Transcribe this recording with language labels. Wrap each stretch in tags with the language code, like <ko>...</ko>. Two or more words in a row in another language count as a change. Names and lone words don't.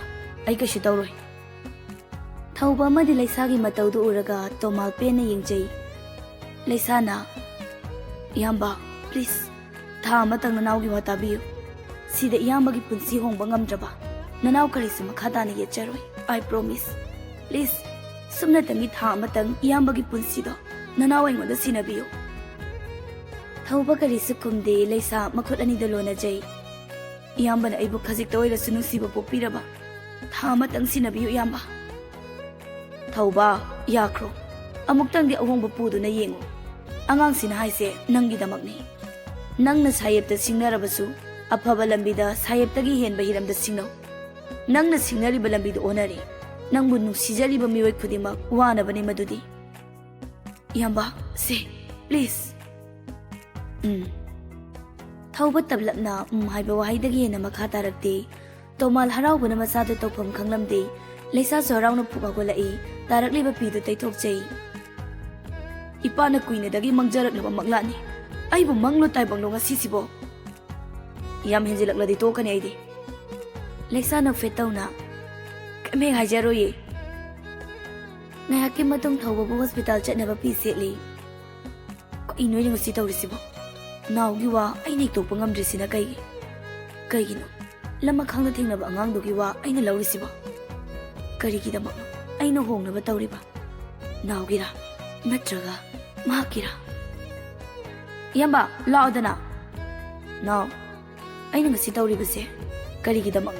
<mni>Ai kashi tauroi. Thauba amadi leisagi mataudu uraga tomal pena yengjai. Leisana, Yamba, please, tha amatang nanawgi watabiyu. Sida iyambagi punsi hongba ngamdraba. Nanaw karisu makhatana yecharoi.</mni> <en>I promise.</en> <mni>Please, sumna tangi tha amatang iyambagi punsi do. Nanaw aingoda sinabiyu. Thauba karisu kumde leisa makhut ani dalona jai. Iyamba na aibu khajik toira sunu siba popiraba. Tha amatang sinabiyu iyamba. Thauba yakro. Amuktang di awongba pudu na yengo. Angang sinahaise nangi damakni. Nang na sayep ta singnarabasu afaba lambida sayep tagi henba hiramda singnaw. Nang na singnariba lambida onari. Nang bu nusijariba miwai khudima wana bani madudi. Yamba,</mni> <en>say, please.</en> <mni>Thauba tablapna haiba wahaidagi hena makha tarakti. Tomal haraubana masadu tawpham khanglamdi. Leisa sorauna phugagolai tarakliba pidu taithokjai. Ipana kuina dagi mangjarakliba maglani. Aibu manglo taibanglo nga sisibo. Yam henjilakladi tokani aidi. Leisa na fetawna. Kame hajaroye. Ngayaki matung thauba hospital chatnaba pi setli. Ko inoi nga si tawrisibo. Nawgi wa ai nei tokpa ngamdrisina kaigino. Lama khangna thengnaba angangdogi wa aina lawrisibo. Karigidamagno aina hongnaba tawriba. Nawgira natraga mahakira. Yamba, laodana. Now, aina ngasi tawribase karigidamagno.</mni>